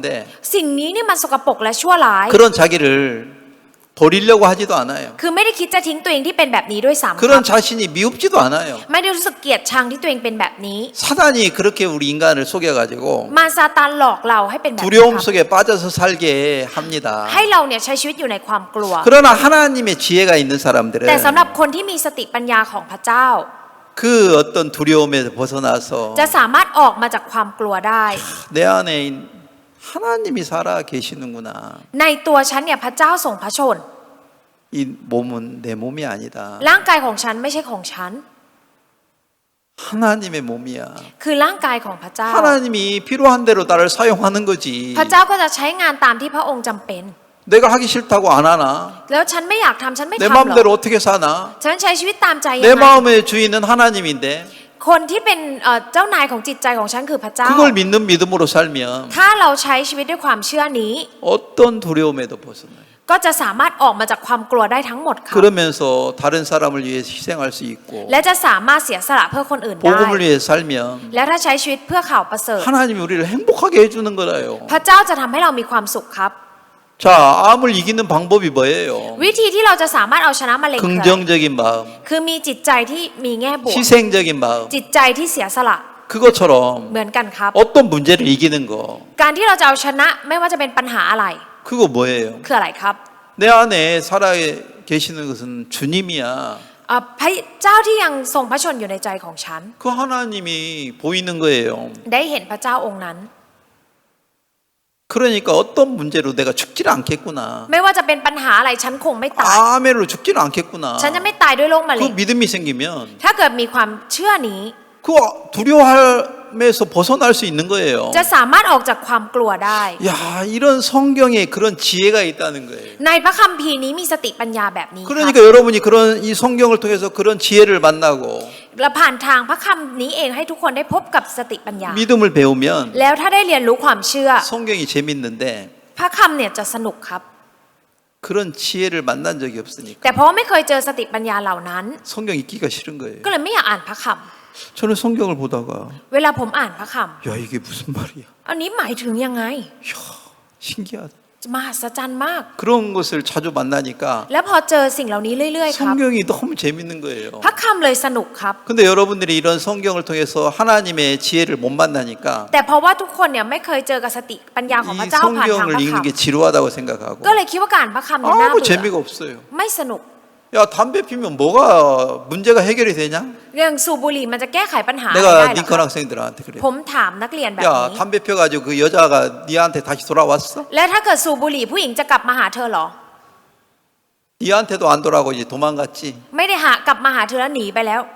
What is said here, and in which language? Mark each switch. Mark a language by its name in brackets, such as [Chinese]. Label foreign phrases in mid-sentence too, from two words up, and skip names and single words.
[Thai] สิ่งนี้นี่มันสกปรกและชั่วร้าย [Korean] 그런 자기를 버리려고 하지도 않아요. [Thai] คือไม่ได้คิดจะทิ้งตัวเองที่เป็นแบบนี้ด้วยซ้ำค [Korean] 그런 [Thai] รับ [Korean] 자신이 미흡지도 않아요. [Thai] ไม่ได้รู้สึกเกลียดชังที่ตัวเองเป็นแบบนี้ [Korean] 사단이 그렇게 우리 인간을 속여가지고 [Thai] มารซาตานหลอกเราให้เป็นแบบนี้ [Korean] 두려움 [Thai] ครับ [Korean] 속에 빠져서 살게 합니다. [Thai] ให้เราเนี่ยใช้ชีวิตอยู่ในความกลัว [Korean] 그러나 하나님의 지혜가 있는 사람들은 [Thai] แต่สำหรับคนที่มีสติปัญญาของพระเจ้า [Korean] 그 어떤 두려움에서 벗어나서 [Thai] จะสามารถออกมาจากความกลัวได้ [Korean] 내 안에 하나님이 살아 계시는구나. [Thai] ในตัวฉันเนี่ยพระเจ้าทรงพระชน [Korean] 이 몸은 내 몸이 아니다. [Thai] ร่างกายของฉันไม่ใช่ของฉัน [Korean] 하나님의 몸이야. [Thai] คือร่างกายของพระเจ้า [Korean] 하나님이 필요한 대로 나를 사용하는 거지. [Thai] พระเจ้าก็จะใช้งานตามที่พระองค์จำเป็น [Korean] 내가 하기 싫다고 안 하나? [Thai] แล้วฉันไม่อยากทำฉันไม่ [Korean] 내 [Thai] ทำหรอก [Korean] 마음대로 어떻게 사나? [Thai] ฉันใช้ชีวิตตามใจยั [Korean] 내 [Thai] งไง [Korean] 마음의 주인은 하나님인데 [Thai] คนที่เป็นเจ้านายของจิตใจของฉันคือพระเจ้า [Korean] 그걸 믿는 믿음으로 살면 [Thai] ถ้าเราใช้ชีวิตด้วยความเชื่อนี้ [Korean] 어떤 두려움에도 벗어나요. [Thai] ก็จะสามารถออกมาจากความกลัวได้ทั้งหมดค่ะ [Korean] 그러면서 다른 사람을 위해서 희생할 수 있고 [Thai] และจะสามารถเสียสละเพื่อคนอื่นได้ [Korean] 복음을 위해서 살면 [Thai] และถ้าใช้ชีวิตเพื่อข่าวประเสริฐ [Korean] 하나님이 우리를 행복하게 해주는 거라요. [Thai] พระเจ้าจะทำให้เรามีความสุขครับ [Korean] 자, 암을 이기는 방법이 뭐예요? [Thai] วิธีที่เราจะสามารถเอาชนะมะเร็งคืออะไร [Korean] 긍정적인 마음, [Thai] คือมีจิตใจที่มีแง่บวก [Korean] 희생적인 마음. [Thai] จิตใจที่เสียสละ [Korean] 그것처럼 [Thai] เหมือนกันครับ [Korean] 어떤 문제를 이기는 거 [Thai] การที่เราจะเอาชนะไม่ว่าจะเป็นปัญหาอะไร [Korean] 그거 뭐예요? [Thai] คืออะไรครับ [Korean] 내 안에 살아 계시는 것은 주님이야. [Thai] พระเจ้าที่ยังทรงพระชนอยู่ในใจของฉัน [Korean] 그 하나님이 보이는 거예요. [Thai] ได้เห็นพระเจ้าองค์นั้น [Korean] 그러니까 어떤 문제로 내가 죽지를 않겠구나. [Thai] ไม่ว่าจะเป็นปัญหาอะไรฉันคงไม่ตาย [Korean] 아멘으로 죽지는 않겠구나. [Thai] ฉันจะไม่ตายด้วยโรคมะเร็ [Korean] 그 [Thai] ง [Korean] 믿음이 생기면 [Thai] ถ้าเกิดมีความเชื่อนี้ [Korean] 그 두려움에서 벗어날 수 있는 거예요. [Thai] จะสามารถออกจากความกลัวได้ [Korean] 야, 이런 성경에 그런 지혜가 있다는 거예요. [Thai] ในพระคัมภีร์นี้มีสติปัญญาแบบนี้ครับ [Korean] 그러니까 여러분이 그런 이 성경을 통해서 그런 지혜를 만나고 [Thai] และผ่านทางพระคำนี้เองให้ทุกคนได้พบกับสติปัญญา [Korean] 믿음을 배우면 [Thai] แล้วถ้าได้เรียนรู้ความเชื่อ [Korean] 성경이 재밌는데 [Thai] พระคำเนี่ยจะสนุกครับ [Korean] 그런 지혜를 만난 적이 없으니까 [Thai] แต่เพราะไม่เคยเจอสติปัญญาเหล่านั้น [Korean] 성경 읽기가 싫은 거예요. [Thai] ก็เลยไม่อยากอ่านพระค [Korean] 저는 성경을 보다가 [Thai] ำเวลาผมอ่านพระค [Korean] 야, 이게 무슨 말이야. [Thai] ำอันนี้หมายถึงยังไง [Korean] 이야, 신기하다. [Thai] มหัศจรรย์มาก [Korean] 그런 것을 자주 만나니까 [Thai] แล้วพอเจอสิ่งเหล่านี้เรื่อยๆครับ [Korean] 성경이 너무 재밌는 거예요. [Thai] พระคำเลยสนุกครับ [Korean] 근데 여러분들이 이런 성경을 통해서 하나님의 지혜를 못 만나니까 [Thai] แต่เพราะว่าทุกคนเนี่ยไม่เคยเจอกับสติปัญญาของพ [Korean] 이 [Thai] ระเจ้าผ่านทางพ [Korean] 성경을 [Thai] ระ [Korean] 읽는 [Thai] คำ [Korean] 게 지루하다고 생각하고 [Thai] ก็เลยคิดว่าการพระคำเนี่ยน่า [Korean] 아무 [Thai] เบื่อ [Korean] 재미가 없어요. [Thai] ไม่สนุก [Korean] 야, 담배 피면 뭐가 문제가 해결이 되냐? [Thai] เรื่องสูบบุหรี่มันจะแก้ไขปัญหาอะไร [Korean] 내가 [Thai] ได้เหรอ [Korean] 링컨 [Thai] ครับ [Korean] 학생들한테 그래. [Thai] ผมถามนักเรียนแบบ [Korean] 야, [Thai] นี้ [Korean] 담배 펴가지고 그 여자가 니한테 다시 돌아왔어? [Thai] และถ้าเกิดสูบบุหรี่ผู้หญิงจะกลับมาหาเธอเหรอ [Korean] 니한테도 안 돌아오고 이제 도망갔지. [Thai] ไม่ได้กลับมาหาเธอแล้วหนีไปแล้ว